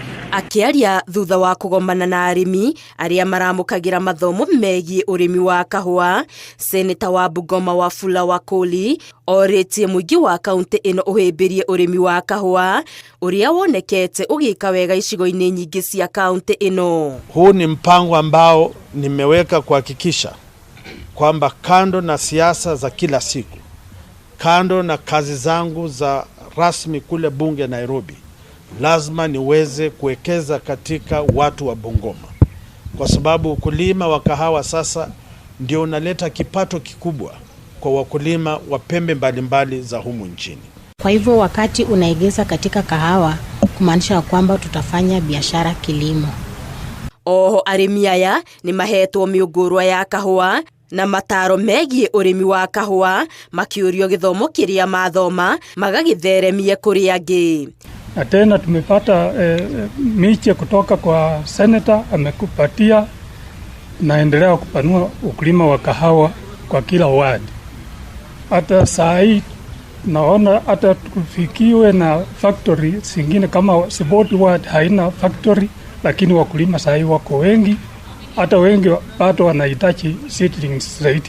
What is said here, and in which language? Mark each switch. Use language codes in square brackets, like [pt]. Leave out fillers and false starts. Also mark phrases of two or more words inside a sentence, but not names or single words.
[ki] Akiaria thutha wa kugomana na arimi aria maramukagira mathomo megie urimi wa kahua, Seneta wa Bungoma Wafula Wakoli oritie muingi wa kaunti ino uhimbirie urimi wa kahua uria wonekete ugika wega icigo-ini nyingi cia kaunti ino. [sw] Huu ni mpango ambao nimeweka kuhakikisha kwamba kando na siasa za kila siku, kando na kazi zangu za rasmi kule bunge Nairobi, lazima niweze kuwekeza katika watu wa Bungoma, kwa sababu ukulima wa kahawa sasa ndio unaleta kipato kikubwa kwa wakulima wa pembe mbalimbali za humu nchini. Kwa hivyo wakati unaegeza katika kahawa, kumaanisha kwamba tutafanya biashara kilimo. [ki] Oho arimi aya ni mahetwo miungurwa ya kahua na mataro megie urimi wa kahua, makiurio githomo kiria mathoma magagitheremie kuri angi. [sw] Na tena tumepata miche kutoka kwa seneta, amekupatia naendelea kupanua ukulima wa kahawa kwa kila wadi. Hata saa hii naona hata tufikiwe na factory zingine kama Siboti ward haina factory, lakini wakulima saa hii wako wengi, hata wengi bado wanahitaji seedlings zaidi.